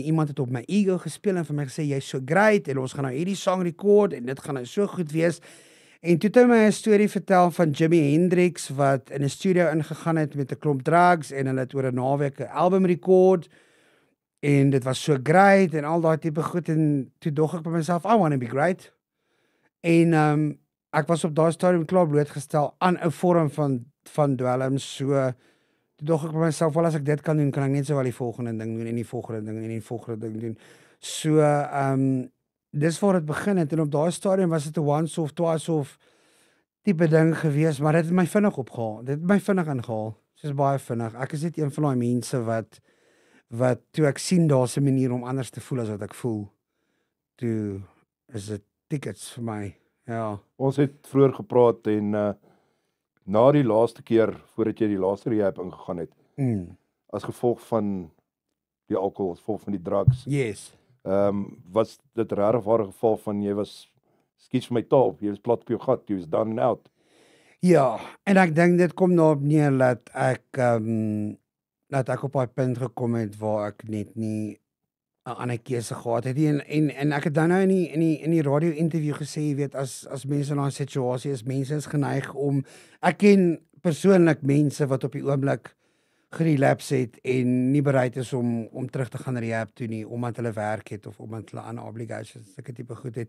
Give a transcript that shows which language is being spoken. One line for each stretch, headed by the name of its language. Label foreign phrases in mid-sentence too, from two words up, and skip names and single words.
Afrikaans: Iemand het op my ego gespeel en vir my gesê jy's so great en ons gaan nou hierdie song record en dit gaan nou so goed wees. En toe het hy my 'n storie vertel van Jimi Hendrix wat in 'n studio ingegaan het met 'n klomp drugs en hulle het oor 'n naweek 'n album record. En dit was so great en al daai tipe goed en toe dog ek by myself,
English: I want to be great.
Afrikaans: En ek was op daai stadium klaar blootgestel aan 'n vorm van dwelm. So toe dog ek by myself, wel as ek dit kan doen, kan ek net so wel die volgende ding doen en die volgende ding en die volgende ding doen. So dis waar dit begin het en op daai stadium was dit 'n once of twice of tipe ding gewees, maar dit het my vinnig opgehaal. Dit het my vinnig ingehaal. Soos baie vinnig. Ek is net een van daai mense wat toe ek sien daar's 'n manier om anders te voel as wat ek voel, toe is dit tickets vir my, ja. Ons het vroeër gepraat en na die laaste keer, voordat jy die laaste rehab ingegaan het, as gevolg van die alkohol, as gevolg van die drugs,
English: Yes.
Afrikaans: was dit regtig 'n geval van jy was, skiet vir my taal, jy was plat op jou gat, jy was
English: down and out.
Afrikaans: Ja, en ek dink dit kom daarop neer dat ek op daai punt gekom het waar ek net nie 'n ander keuse gehad het nie. En ek het dan nou in die
English: radio interview
Afrikaans: gesê, jy weet, as mense in 'n situasie is, mense is geneig om, ek ken persoonlik mense wat op die oomblik gerelapse het en nie bereid is om terug te gaan rehab toe nie, omdat hulle werk het of omdat hulle ander obligations, sulke tipe goed het.